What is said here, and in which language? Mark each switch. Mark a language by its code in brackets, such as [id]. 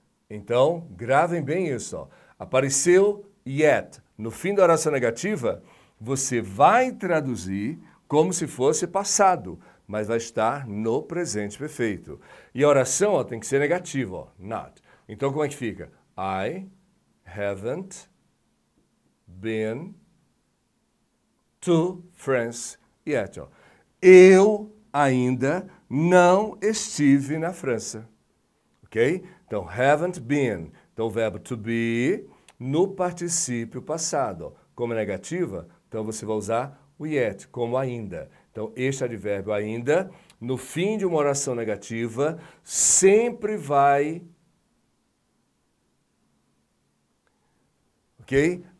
[pt] Então, gravem bem isso, ó. Apareceu yet no fim da oração negativa, você vai traduzir como se fosse passado, mas vai estar no presente perfeito. E a oração, ó, tem que ser negativa, ó, not. Então, como é que fica? [en] I haven't been to France yet. [pt] Ó. Eu ainda não estive na França. Ok? Então, haven't been. Então, o verbo to be no particípio passado. Ó. Como é negativa, então você vai usar o yet, como ainda. Então, este advérbio ainda, no fim de uma oração negativa, sempre vai, ok?